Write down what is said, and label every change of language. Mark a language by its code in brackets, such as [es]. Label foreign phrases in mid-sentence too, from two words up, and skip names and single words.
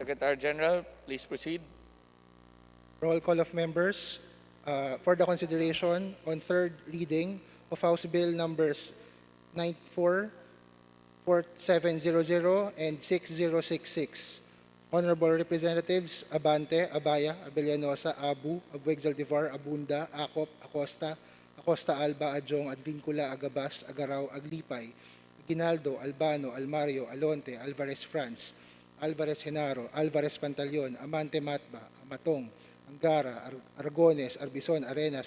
[en] Secretary General, please proceed. Roll call of members for the consideration on third reading of House Bill numbers 94, 4700, and 6066. Honorable Representatives Abante, Abaya, Abellanosa, Abu, Abueg Zaldivar, Abunda, Acop, Acosta, Acosta Alba, Adjong, Advincula, Agabas, Agaraw, Aglipay, Aguinaldo, Albano, Almario, Alonte, Alvarez France, Alvarez Genaro, Alvarez Pantaleon, Amante Matba, Amatong, Angara, Aragones, Arbison, Arenas,